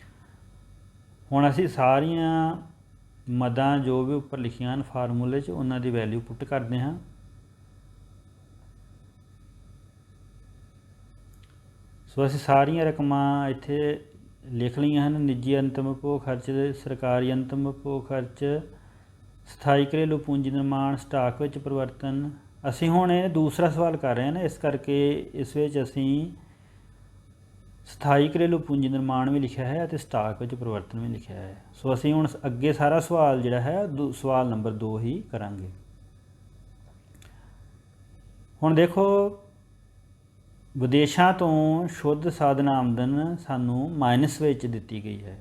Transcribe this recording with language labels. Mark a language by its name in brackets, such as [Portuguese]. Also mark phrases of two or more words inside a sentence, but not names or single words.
[Punjabi] ਹੁਣ ਅਸੀਂ ਸਾਰੀਆਂ ਮਦਾਂ ਜੋ ਭੀ ਉੱਪਰ ਲਿਖੀਆਂ ਹਨ ਫ਼ਾਰਮੂਲੇ ਚ ਉਨ੍ਹਾਂ ਦੀ [English] value put [Punjabi] ਕਰਦੇ ਹਾਂ। ਸੋ ਅਸੀਂ ਸਾਰੀਆਂ ਰਕਮਾਂ ਇੱਥੇ ਲਿਖ ਲਈਆਂ ਹਨ। ਨਿੱਜੀ ਅੰਤਮ ਉਪਭੋਗ ਖ਼ਰਚ, ਸਰਕਾਰੀ ਅੰਤਮ ਉਪਭੋਗ ਖ਼ਰਚ, सरकारी अंतम उपभोग खर्च, ਸਥਾਈ ਘਰੇਲੂ ਪੂੰਜੀ ਨਿਰਮਾਣ, ਸਟਾਕ ਵਿਚ ਪਰਿਵਰਤਨ। ਅਸੀਂ ਹੁਣ ਦੂਸਰਾ ਸਵਾਲ ਕਰ ਰਹੇ ਹੈਂ ਨਾ, ਇਸ ਕਰਕੇ ਇਸ ਵਿਚ ਅਸੀਂ ਸਥਾਈ ਘਰੇਲੂ ਪੂੰਜੀ ਨਿਰਮਾਣ ਭੀ ਲਿਖਾ ਹੈ ਔਰ ਸਟਾਕ ਵਿਚ ਪਰਿਵਰਤਨ ਭੀ ਲਿਖਾ ਹੈ। ਸੋ ਅਸੀਂ ਹੁਣ ਅੱਗੇ ਸਾਰਾ ਸਵਾਲ ਜਿਹੜਾ ਹੈ ਸਵਾਲ ਨੰਬਰ 2 ਹੀ ਕਰਾਂਗੇ। ਹੁਣ ਦੇਖੋ ਵਿਦੇਸ਼ੋਂ ਤੋ ਸ਼ੁੱਧ ਸਾਧਨ ਆਮਦਨ ਸਾਨੂੰ ਮਾਈਨਸ ਵਿਚ ਦਿੱਤੀ ਗਈ ਹੈ।